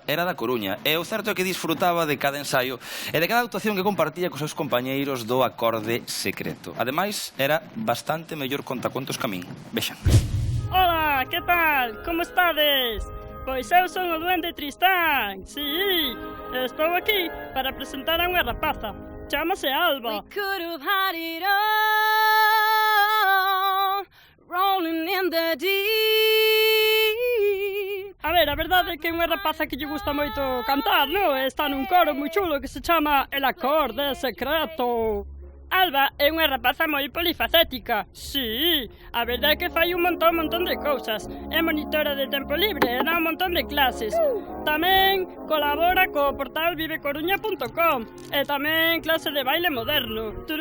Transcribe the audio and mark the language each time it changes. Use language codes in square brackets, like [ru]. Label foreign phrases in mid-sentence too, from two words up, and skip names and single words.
[gl] Era da Coruña e o certo é que disfrutaba de cada ensaio e de cada actuación que compartía cos seus compañeiros do Acorde Secreto. Ademais, era bastante mellor contacontos que a min. Vexan. Hola, que tal? Como estades? Pois eu son o Duende Tristán. Sí, estou aquí para presentar a unha rapaza. Chámase Alba. [en] We could have had it all, rolling in the deep. [gl] A ver, a verdade é que é unha rapaza que lle gusta moito cantar, non? Está nun coro moi chulo que se chama El Acorde Secreto. Alba é unha rapaza moi polifacética. Sí, a verdade é que fai un montón de cousas. É monitora de tempo libre e dá un montón de clases. Tamén colabora co portal vivecoruña.com e tamén clase de baile moderno.